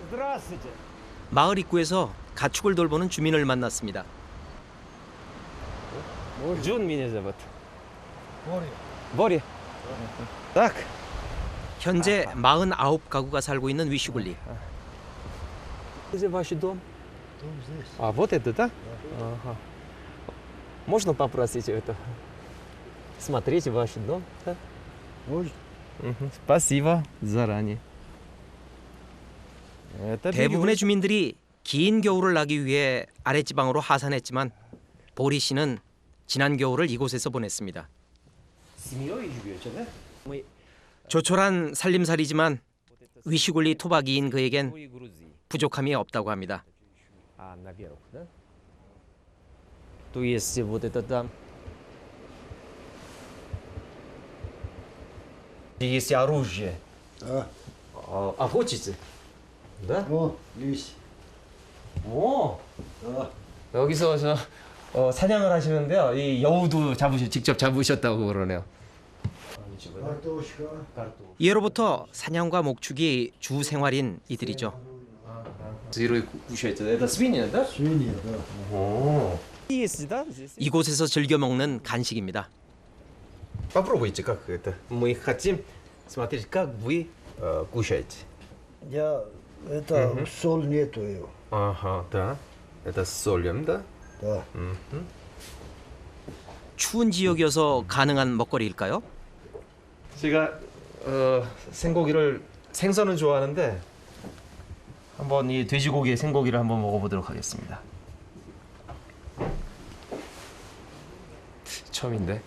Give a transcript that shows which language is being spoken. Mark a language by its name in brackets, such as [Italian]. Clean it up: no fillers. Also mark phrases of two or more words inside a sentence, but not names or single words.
[Korean] 마을 입구에서 가축을 돌보는 주민을 만났습니다. [Russian] Джун меня зовут. Бори. Так. [Korean] 현재 49가구가 살고 있는 위슈굴리. [Russian] Где ваш дом? А вот это, да? Ага. Можно попросить это? Смотреть ваш дом? Да? Можно. Спасибо заранее. Это [Korean] 대부분의 주민들이 긴 겨울을 나기 위해 아랫지방으로 하산했지만 보리 씨는 지난 겨울을 이곳에서 보냈습니다. [Russian] семьей живете, да? Мы [Korean] 조촐한 살림살이지만 위슈굴리 토박이인 그에겐 [Russian] и Грузии. [Korean] 부족함이 없다고 합니다. [Russian] А наверх, да? То есть вот это там. Есть оружие. Да. Охотиться? Да? О, лись. [Korean] 오. [Russian] Да. [Korean] 여기서 사냥을 하시는데요. 이 여우도 직접 잡으셨다고 그러네요. [Russian] Картошка. [Korean] 예로부터 사냥과 목축이 주 생활인 이들이죠. 이렇게 구셔야죠. [Russian] Это свинья, да? Свинья, да. 오. Есть, да? Здесь. 이곳에서 즐겨 먹는 간식입니다. Попробуйте, как это. Мы хотим смотреть, как вы кушаете. Я, это, соль нету ее. Ага, да. Это с солью, да? Да. [Korean] 추운 지역이어서 가능한 먹거리일까요? 제가 생선은 좋아하는데 한번 이 돼지고기 생고기를 한번 먹어보도록 하겠습니다. 처음인데.